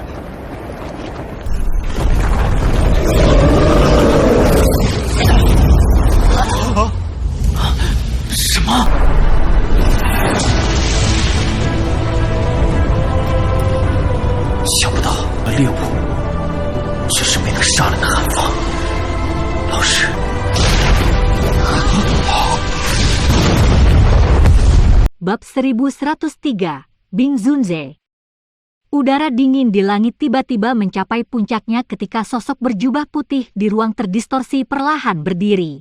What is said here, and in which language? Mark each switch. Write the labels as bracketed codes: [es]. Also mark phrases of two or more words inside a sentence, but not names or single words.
[zh] 什么？想不到猎物却是没能杀了的韩方老师。 [id] Bab 1103, Bing Zunze. Udara dingin di langit tiba-tiba mencapai puncaknya ketika sosok berjubah putih di ruang terdistorsi perlahan berdiri.